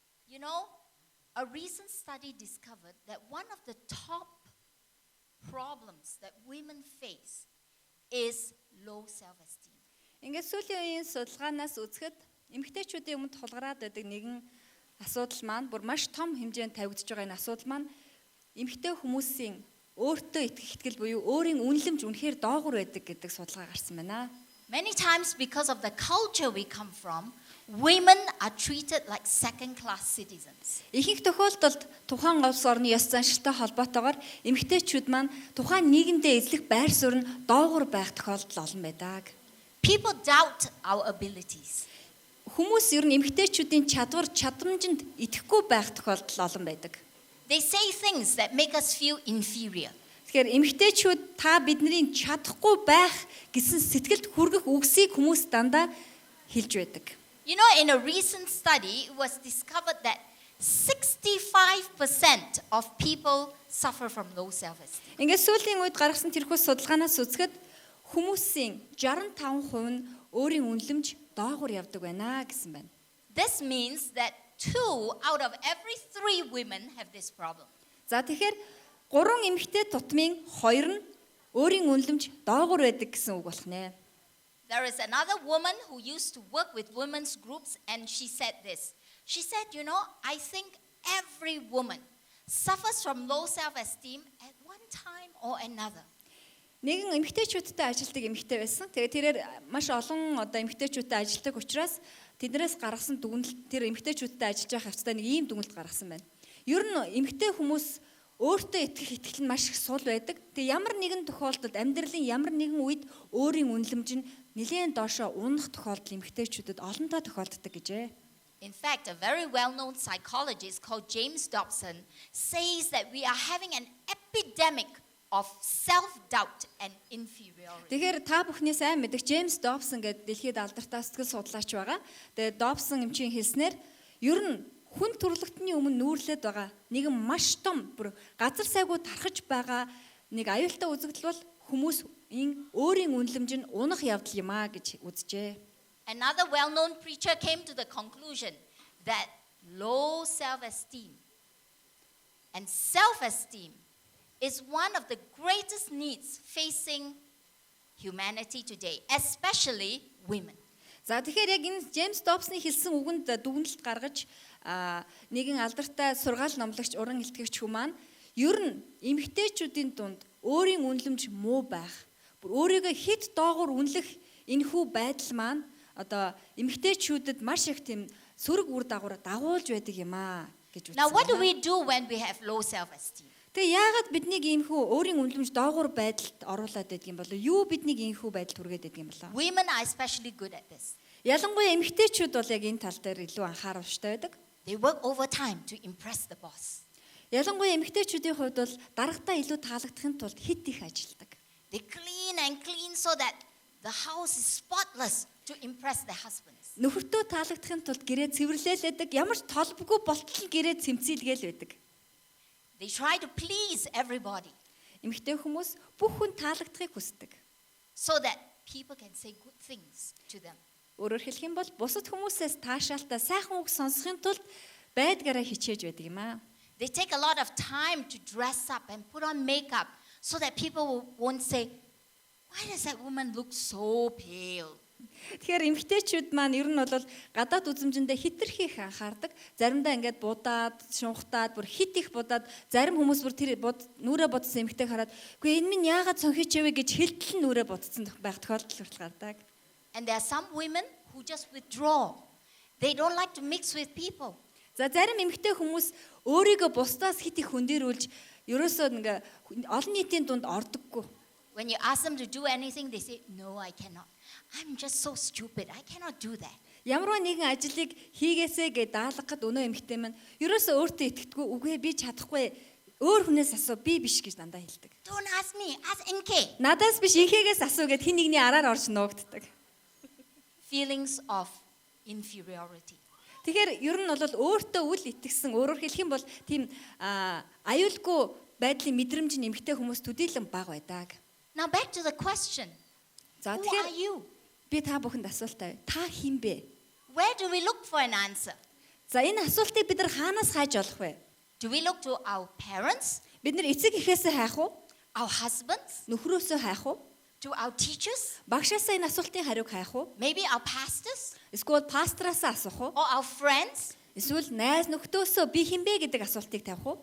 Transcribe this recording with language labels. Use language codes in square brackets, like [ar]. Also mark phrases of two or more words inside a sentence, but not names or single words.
[en] You know, a recent study discovered that one of the top problems that women face is low self-esteem. [mn] Ингээд сүүлийн үеийн судалгаанаас үзэхэд эмэгтэйчүүдийн өмнө тулгараад байдаг нэгэн асуудал маань бүр маш том хэмжээнд тавигдж байгаа энэ асуудал маань эмэгтэй хүмүүсийн өөртөө итгэл буюу өөрийн үнэлэмж үнэхээр доогуур байдаг гэдэг судалгаа гарсан байна. [en] Many times because of the culture we come from, women are treated like second-class citizens. [mn] Ихэнх тохиолдолд тухайн улс орны ёс заншилтай холбоотойгоор эмэгтэйчүүд маань тухайн нийгэмдээ эзлэх байр суурь нь доогуур байх тохиолдол олон байдаг. [en] People doubt our abilities. [mn] Хүмүүс ер нь эмэгтэйчүүдийн чадамжинд итгэхгүй байх тохиолдол олон байдаг. [en] They say things that make us feel inferior. [mn] Тэгэхээр эмэгтэйчүүд та бидний чадахгүй байх гэсэн сэтгэлд хүргэх үгсийг хүмүүс дандаа хэлж байдаг. [en] You know, in a recent study, it was discovered that 65% of people suffer from low self-esteem. [mn] Ингээд сүүлийн үед гаргасан тэрхүү судалгаанаас үзэхэд хүмүүсийн 65% нь өөрийн үнэлэмж доогуур явдаг байна гэсэн байна. [en] This means that 2 out of every 3 women have this problem. [mn] За тэгэхээр 3 эмэгтэй тутмын 2 нь өөрийн үнэлэмж доогуур байдаг гэсэн үг болох нэ. [en] There is another woman who used to work with women's groups, and she said this. She said, you know, I think every woman suffers from low self-esteem at one time or another. [mn] Нэгэн эмэгтэйчүүдтэй ажилладаг эмэгтэй байсан. Тэгээд тэрээр маш олон эмэгтэйчүүдтэй ажилладаг учраас тэднээс гаргасан дүгнэлт тэр эмэгтэйчүүдтэй ажиллаж байх хэвчээ нэг ийм дүгнэлт гаргасан байна. Ер нь эмэгтэй хүмүүс өөртөө итгэх итгэл нь маш их сул байдаг. Тэгээ ямар нэгэн тохиолдолд амьдралын ямар нэгэн үед өөрийн үнэлэмж нь нэлээд доошоо унах тохиолдол эмэгтэйчүүдэд олонтоо тохиолддог гэжээ. [en] In fact, a very well-known psychologist called James Dobson says that we are having an epidemic of self-doubt and inferiority. [mn] Тэгэхээр та бүхний сайн мэдэх James Dobson гэдэг дэлхийд алдартай сэтгэл судлаач байгаа. Тэгээ Dobson эмчийн хэлснээр ер нь хүн төрөлхтний өмнө нүүрлээд байгаа нэгэн маш том бүр газар сайгүй тархаж байгаа нэг аюултай үзэгдэл бол хүмүүс өөрийн үнэлэмж нь унах явдал юм а гэж үзжээ. [en] Another well-known preacher came to the conclusion that low self-esteem and self-esteem is one of the greatest needs facing humanity today, especially women. [mn] За тэгэхээр яг энэ James Dobson-ы хэлсэн үгэнд дүгнэлт гаргаж нэгэн алдартай сургаал номлогч уран илтгэгч хүн маань ер нь эмэгтэйчүүдийн дунд өөрийн үнэлэмж муу байх, бүр өөрийгөө хэд доогуур үнэлэх энэхүү байдал маань одоо эмэгтэйчүүдэд маш их тийм сөрөг үр дагуулж байдаг юм аа гэж үзсэн. [en] Now what do we do when we have low self-esteem? [mn] Тэгээ яагаад биднийг иймхүү өөрийн үнэлэмж доогуур байдалд оруулаад байдаг юм бол юу биднийг иймхүү байдалд хүргээд байдаг юм бол? [en] Women are especially good at this. [mn] Ялангуяа эмэгтэйчүүд бол яг энэ тал дээр илүү анхааруулжтай байдаг. [en] They work overtime to impress the boss. [mn] Ялангуяа эмэгтэйчүүдийн хувьд бол дарагтаа илүү таалагдахын тулд хит их ажилдаг. [en] They clean and clean so that the house is spotless to impress their husbands. [mn] Нөхөртөө таалагдахын тулд гэрээ цэвэрлээлээдэг, ямар ч толбгүй болтол гэрээ цэмцэлгээл байдаг. [en] They try to please everybody [mn] Эмэгтэй хүмүүс бүх хүн таалагдахыг хүсдэг. [en] so that people can say good things to them. [mn] Өөрөөр хэлэх юм бол бусад хүмүүсээс таашаалтай сайхан үг сонсохын тулд байдгаараа хичээж байдаг юм аа. [en] They take a lot of time to dress up and put on makeup so that people won't say, why does that woman look so pale? [mn] Тэгэхээр эмэгтэйчүүд маань ер нь бол гадаад үзмжиндээ хитрхи их анхаардаг. Заримдаа ингээд будаад, шунхтаад, бүр хит их будаад, зарим хүмүүс бүр тэр нүрээ бодсон эмэгтэйг хараад, "Үгүй энэ минь яагаад цонхиж явэ" гэж хэлтэл нүрээ бодсон байх тохиолдол хүртэл гардаг. [en] And there are some women who just withdraw. They don't like to mix with people. [mn] За зарим эмэгтэй хүмүүс өөрийгөө бусдаас хит их хөндөрүүлж, ерөөсөө ингээ олон нийтийн дунд ордоггүй. [en] When you ask them to do anything, they say, no, I cannot. I'm just so stupid. I cannot do that. [mn] Ямарваа нэгэн ажлыг хийгээсэй гэж даалгахад өнөө эмэгтэй маань ерөөсөө өөртөө итгэдэггүй, "Үгүй би чадахгүй. Өөр хүнээс асуу, би биш" гэж дандаа хэлдэг. [en] Don't ask me, ask NK. [mn] Надаас биш инхээс асуу гэд хин нэгний араар орж нуугддаг. [en] Feelings of inferiority. [mn] Тэгэхээр ер нь бол өөртөө үл итгэсэн, өөрөөр хэлэх юм бол тийм аюулгүй байдлын мэдрэмж нь эмэгтэй хүмүүс төдийлөн бага байдаг. [en] Now back to the question. [mn] За [en] Who are [mn] тэгэхээр [en] you? [mn] би та бүхэнд асуулт тавь. Та хэн бэ? [en] Where do we look for an answer? [mn] За энэ асуултыг бид нар хаанаас хайж олох вэ? [en] Do we look to our parents, [mn] Бид нар эцэг эхээсээ хайх уу? [en] our husbands, [mn] Нөхрөөсөө хайх уу? [en] to our teachers, [mn] Багшаасаа энэ асуултын хариуг хайх уу? [en] maybe our pastors, [mn] Эсвэл пастраасаа асуух уу? [en] or our friends [mn] Эсвэл найз нөхдөөсөө би хинбэ гэдэг асуултыг тавих уу?